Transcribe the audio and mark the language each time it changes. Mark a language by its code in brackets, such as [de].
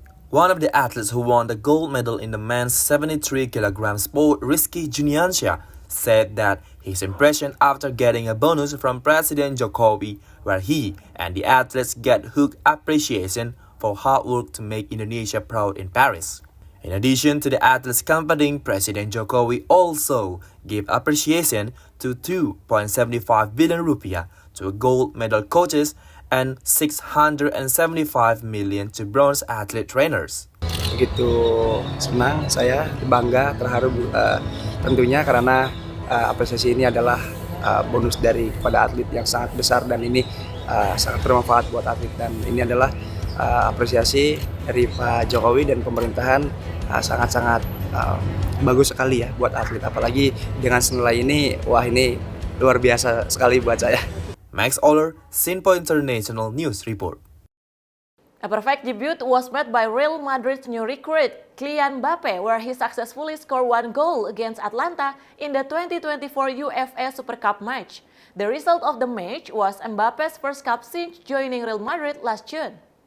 [en] One of the athletes who won the gold medal in the men's 73 kg sport, Rizky Juniansyah, said that his impression after getting a bonus from President Jokowi, where he and the athletes get hook appreciation for hard work to make Indonesia proud in Paris. In addition to the athletes competing, President Jokowi also gave appreciation to 2.75 billion rupiah to gold medal coaches and 675 million to bronze athlete trainers. [id] Begitu senang saya, bangga, terharu tentunya karena apresiasi ini adalah bonus dari kepada atlet yang sangat besar dan ini sangat bermanfaat buat atlet, dan ini adalah apresiasi dari Pak Jokowi dan pemerintahan sangat-sangat bagus sekali ya buat atlet, apalagi dengan senilai ini, wah ini luar biasa sekali buat saya. [en] Max Oller, Sinpo International News Report. A perfect debut was made by Real Madrid's new recruit, Kylian Mbappe, where he successfully scored 1 goal against Atlanta in the 2024 UEFA Super Cup match. The result of the match was Mbappe's first cup since joining Real Madrid last June.